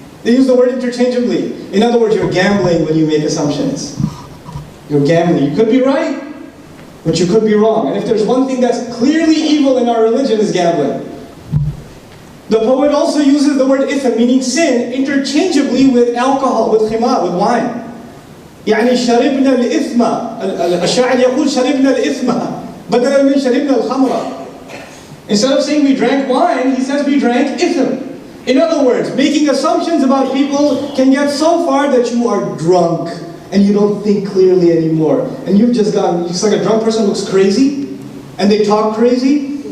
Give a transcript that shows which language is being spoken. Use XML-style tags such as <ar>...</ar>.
<en>They use the word interchangeably. In other words, you're gambling when you make assumptions. You're gambling. You could be right, but you could be wrong. And if there's one thing that's clearly evil in our religion, is gambling. The poet also uses the word ithm, meaning sin, interchangeably with alcohol, with khimar, with wine.</en> <ar>يعني شربنا الإثم. الشاعر يقول شربنا الإثم بدلا من شربنا الخمر.</ar> <en>Instead of saying we drank wine, he says we drank ithm. In other words, making assumptions about people can get so far that you are drunk and you don't think clearly anymore. And you've just gone, it's like a drunk person looks crazy and they talk crazy.</en>